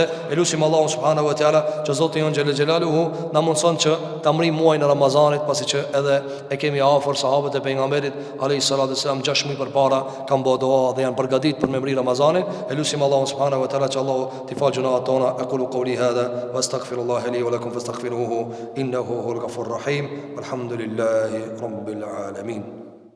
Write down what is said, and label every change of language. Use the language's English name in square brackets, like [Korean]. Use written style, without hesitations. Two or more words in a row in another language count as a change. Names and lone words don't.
[Albanian] Elusim Allahu [Arabic] سبحانه وتعالى [Albanian] që Zoti jon [Arabic] جل جلاله [Albanian] na mundson që ta mrim muajin e Ramazanit, pasi që edhe e kemi afër sahabët e pejgamberit [Arabic] عليه الصلاة والسلام [Albanian] 6 muaj përpara kanë bërë dua dhe janë përgatitur për me mri Ramazanin. Elusim Allahu [Arabic] سبحانه وتعالى [Albanian] që Allahu ti fal gjunaat tona. [Arabic] أقول قولي هذا وأستغفر الله لي ولكم فاستغفروه إنه هو الغفور الرحيم. والحمد لله رب العالمين.